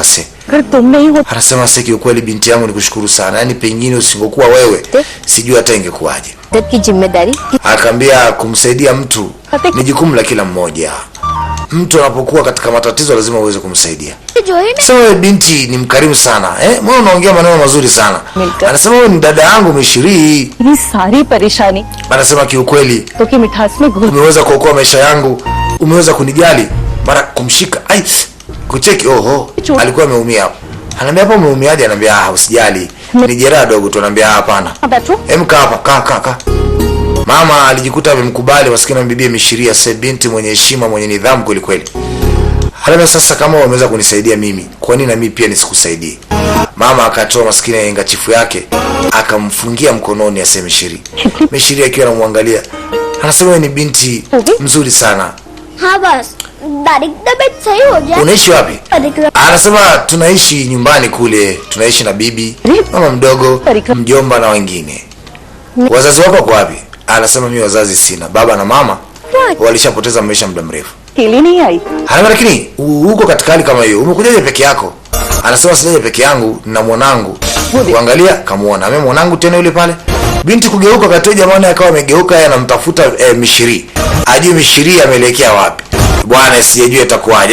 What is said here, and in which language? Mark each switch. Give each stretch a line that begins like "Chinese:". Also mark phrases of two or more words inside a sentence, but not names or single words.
Swahili: Anasema kiukweli binti yangu nikushukuru sana, yani pengine usingokuwa wewe sijui hata ingekuwaje. Akaambia kumsaidia mtu ni jukumu la kila mmoja. Mtu anapokuwa katika matatizo lazima uweze kumsaidia. So binti ni mkarimu sana. Mbona unaongea maneno mazuri sana? Anasema wewe ni dada yangu Mishiri.
Hindi: ये सारी परेशानी
Swahili: Anasema kiukweli
Hindi: तो की मिठास में घुल
Swahili: umeweza kuokoa maisha yangu, umeweza kunijali. Mara kumshika kucheki, alikuwa ameumia hapo. Ananiambia hapo umeumiaje? Ananiambia usijali, ni jeraha dogo tu. Ananiambia hapana, kaa hapa, kaa. Mama alijikuta amemkubali maskini bibi Mishiria, binti mwenye heshima, mwenye nidhamu kweli kweli. Halafu sasa kama wameweza kunisaidia mimi, kwa nini na mimi pia nisikusaidie? Mama akatoa maskini yenga chifu yake akamfungia mkononi Mishiri. Mishiri akiwa anamwangalia anasema wewe ni binti mzuri sana.
Hindi: हाँ बस दादी तबीयत सही हो जाए.
Swahili: Unaishi wapi? Anasema tunaishi nyumbani kule, tunaishi na bibi, mama mdogo, mjomba na wengine. Wazazi wako kwa wapi? Anasema mimi wazazi sina, baba na mama walishapoteza maisha muda mrefu.
Hindi: केली नहीं आई.
Swahili: Anasema lakini uko katika hali kama hiyo, umekujaje peke yako? Anasema sijaje peke yangu na mwanangu. Kuangalia kamuona, mimi mwanangu tena yule pale. Binti kugeuka katoa jamani, akawa amegeuka yeye anamtafuta Mishiri. Ajui Mishiri ameelekea wapi. Bwana sijajua itakuwaje.